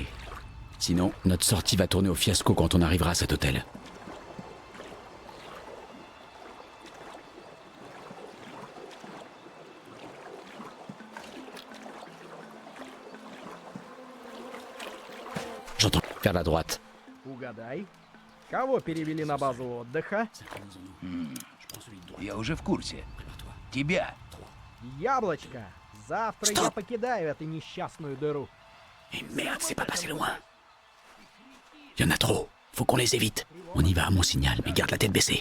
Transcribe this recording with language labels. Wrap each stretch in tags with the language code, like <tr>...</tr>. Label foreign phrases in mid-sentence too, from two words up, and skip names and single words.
<fr>Sinon, notre sortie va tourner au fiasco quand on arrivera à cet hôtel. J'entends vers la droite.</fr> <ru>Угадай. Кого перевели на базу отдыха? Я уже в курсе. Тебя. Яблочко! Завтра я покидаю эту несчастную дыру.</ru> <fr>Et merde, c'est pas passé loin. Il y en a trop. Faut qu'on les évite. On y va à mon signal, mais garde la tête baissée.</fr>